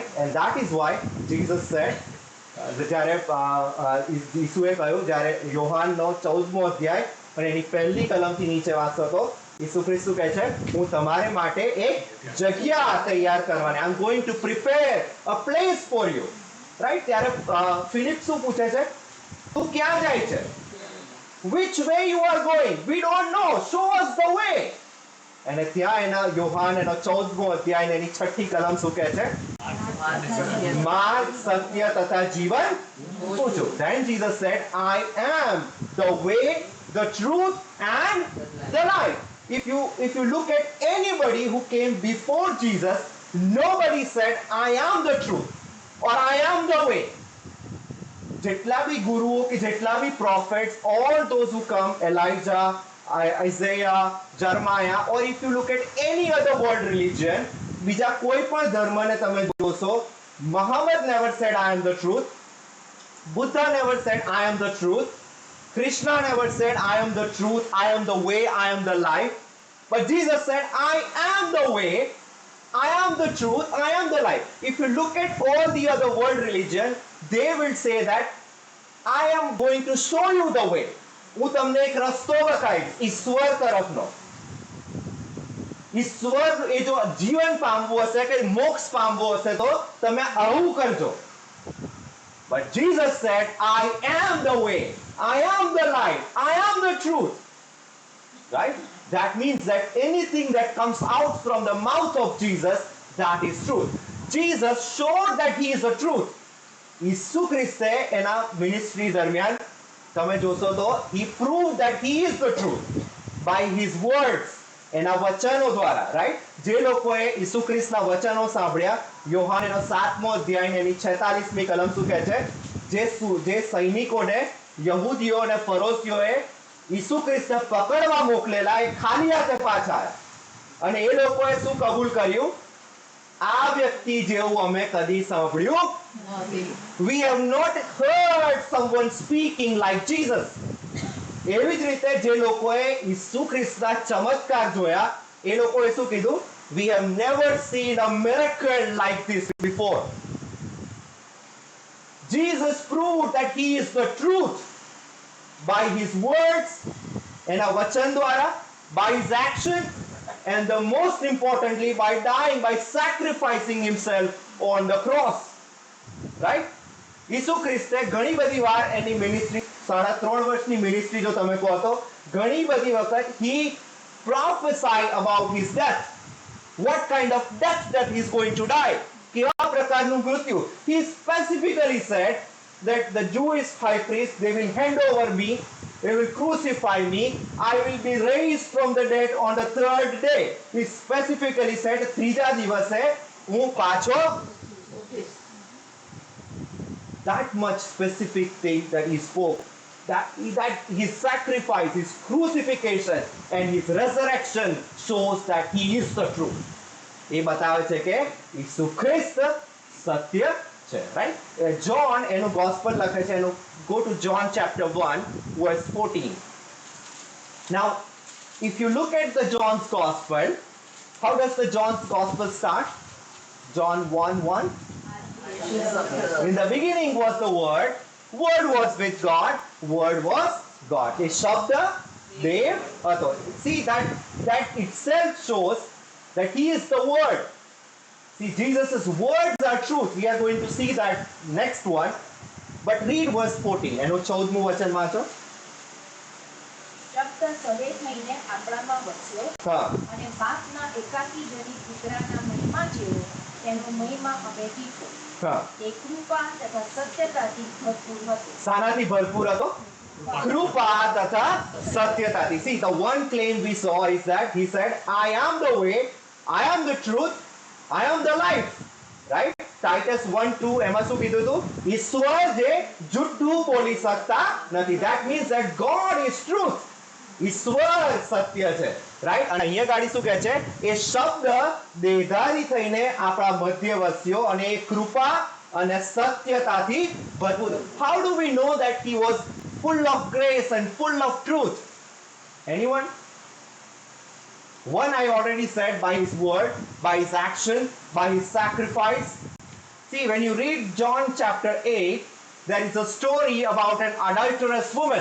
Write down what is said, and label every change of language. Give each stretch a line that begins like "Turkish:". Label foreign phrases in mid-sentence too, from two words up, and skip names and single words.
English: And that is why Jesus said,
Gujarati: જ્યારે ઈસુએ કહ્યું, જ્યારે યોહાનનો 14મો અધ્યાય અને એની પહેલી કલમથી નીચે વાંચો તો ઈસુ ખ્રિસ્તુ કહે છે હું તમારે માટે એક જગ્યા તૈયાર કરવાની,
English: I am going to prepare a place for you, right?
Gujarati: ત્યારે ફિલિપ શું પૂછે છે? તું ક્યાં જાય છે?
English: Which way you are going? We don't know. Show us the way.
Gujarati: અને ત્યાં એના યોહાન એનો 14મો અધ્યાય એની 6ઠી કલમ શું કહે છે? માર્ગ, સત્ય તથા જીવન પૂછો.
English: Then Jesus said, I am the way, the truth and the life. If you look at anybody who came before Jesus, nobody said, I am the truth or I am the way.
Gujarati: જેટલા બી ગુરુઓ કે જેટલા બી
English: prophets, all those who come, Elijah, Isaiah, Jeremiah, or if you look at any other world religion,
Gujarati: બીજા કોઈ પણ ધર્મને તમે જોશો,
English: Muhammad never said I am the truth, Buddha never said I am the truth, Krishna never said I am the truth, I am the way, I am the life, but Jesus said I am the way, I am the truth, I am the life. If you look at all the other world religion, they will say that I am going to show you the way.
Gujarati: હું તમને એક રસ્તો બતાવીશ ઈશ્વર તરફનો. ઈશ્વર એ જો જીવન પામવું હશે કે મોક્ષ પામવું હશે તો તમે આવું કરજો.
English: But Jesus said, I am the way, I am the life, I am the truth. Right? That means that anything that comes out from the mouth of Jesus, that is truth. Jesus showed that he is the truth.
Gujarati: ઈસુ ખ્રિસ્તે એના મિનિસ્ટ્રી દરમિયાન તમે જોશો તો
English: he proved that he is the truth by his words,
Gujarati: એના વચનો દ્વારા, રાઈટ? જે લોકોએ ઈસુ ખ્રિસ્તના વચનો સાંભળ્યા, યોહાન એનો 7મો અધ્યાય એની 46મી કલમ શું કહે છે? જે સૈનિકોને યહૂદીઓ અને ફરોશીઓએ ઈસુ ખ્રિસ્તને પકડવા મોકલેલા એ ખાલી હાથે પાછા આવ્યા અને એ લોકોએ શું કબૂલ કર્યું? આ વ્યક્તિ જેવું અમે કદી સાંભળ્યું નથી.
English: We have not heard someone speaking like Jesus.
Gujarati: એવી જ રીતે જે લોકોએ ઈસુ ખ્રિસ્તના ચમત્કાર જોયા એ લોકોએ શું કીધું?
English: We have never seen a miracle like this before. Jesus proved that he is the truth by his words,
Gujarati: એના વચન દ્વારા,
English: by his action and the most importantly by dying, by sacrificing himself on the cross. Right?
Gujarati: ઈસુ ખ્રિસ્તે ઘણી બધી વાર એની મિનિસ્ટ્રી 3.5 વર્ષની મિનિસ્ટ્રી જો તમે કહો તો ઘણી બધી વખત
English: he prophesied about his death. What kind of death that he is going to die?
Gujarati: કેવા પ્રકારનું મૃત્યુ?
English: He specifically said that the Jewish high priest, they will hand over me, they will crucify me, I will be raised from the dead on the third day. He specifically said
Gujarati: ત્રીજા દિવસે હું પાછો.
English: That much specific thing that he spoke, that his sacrifice, his crucifixion and his resurrection shows that he is the truth.
Gujarati: એ બતાવે છે કે ઈસુ ખ્રિસ્ત સત્ય છે.
English: Right? John એનું gospel
Gujarati: લખે છે, એનું
English: go to John chapter 1 verse 14. Now if you look at the John's gospel, how does the John's gospel start? John 1:1. In the beginning was the Word, Word was with God, Word was God. A Shabda, Dev, Ato. See, that itself shows that He is the Word. See, Jesus' words are truth. We are going to see that next one. But read verse 14.
Gujarati: એનું 14મું વચન વાંચો. શબ્દ સદે થઈને આપણામાં વસ્યો હા. અને બાપના એકાકી જનિત પુત્રના મહિમા જેવો તેનો મહિમા અમે દીઠો. હા. તે કૃપા તથા સત્યતાથી ભરપૂર હતો. શાનાથી ભરપૂર હતો? કૃપા તથા સત્યતાથી.
English: See, the one claim we saw is that he said, I am the way, I am the truth, I am the life.
Gujarati: Right? Titus 1:2 એમાં શું કીધું હતું? ઈશ્વર જે જુઠ્ઠું બોલી શકતા નથી.
English: That means that God is truth.
Gujarati: ઈશ્વર સત્ય છે. રાઈટ? અને અહીંયા ગાડી શું કહે છે? એ શબ્દ દેહધારી થઈને આપણા મધ્ય વસ્યો અને એ કૃપા અને સત્યતાથી ભરપૂર.
English: How do we know that he was full of grace and full of truth? Anyone? One I already said, by his word, by his action, by his sacrifice. See, when you read John chapter 8, there is a story about an adulterous woman.